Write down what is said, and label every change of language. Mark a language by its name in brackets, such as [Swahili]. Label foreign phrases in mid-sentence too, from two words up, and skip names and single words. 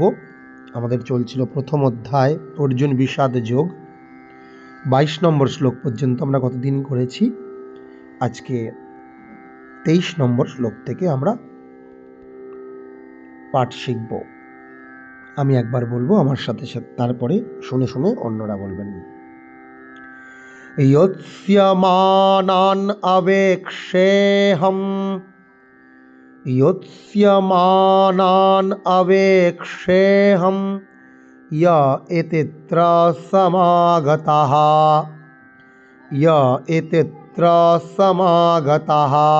[Bangla] আমাদের চলছিল প্রথম অধ্যায় অর্জুন বিষাদ যোগ, 22 নম্বর শ্লোক পর্যন্ত আমরা কতদিন করেছি। আজকে 23 নম্বর শ্লোক থেকে আমরা পাঠ শিখব। আমি একবার বলবো, আমার সাথে সাথে তারপরে শুনে শুনে অন্যরা বলবেন। [Sanskrit] योत्स्यमानान् अवेक्षेऽहम् योत्स्यमानान् अवेक्षेऽहम् य इत्यत्र समागतः य इत्यत्र समागतः